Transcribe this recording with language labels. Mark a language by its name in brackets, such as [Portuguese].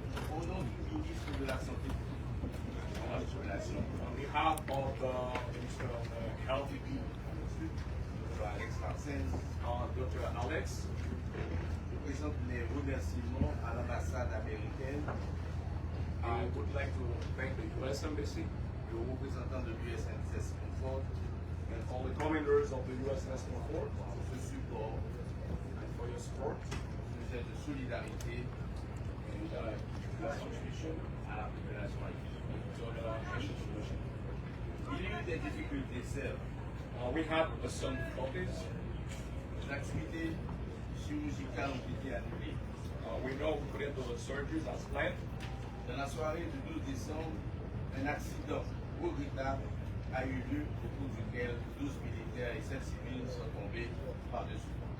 [French] au nom du ministre de la Santé et de la Population, [English] On behalf of the Minister of Health, Dr. Alex Marcel, Dr. Alex, [French] je présente mes remerciements à l'ambassade américaine [English] I would like to thank the U.S. Embassy [French] et aux représentants de l'USNS CONFORT [English] and all the commanders of the USNS CONFORT [French] pour ce support, [English] and for your support [French] ce geste de solidarité [English] and your contribution [French] à la population haïtienne. [English] to the nation solution. [French] Il y a eu des difficultés, certes. [English] We had some difficulties. [French] Les activités chirurgicales ont été annulées. [English] We know we couldn't do the surgeries as planned. [French] Dans la soirée du 12 décembre, un accident regrettable a eu lieu au cours duquel 12 militaires et 7 civils sont tombés par-dessus.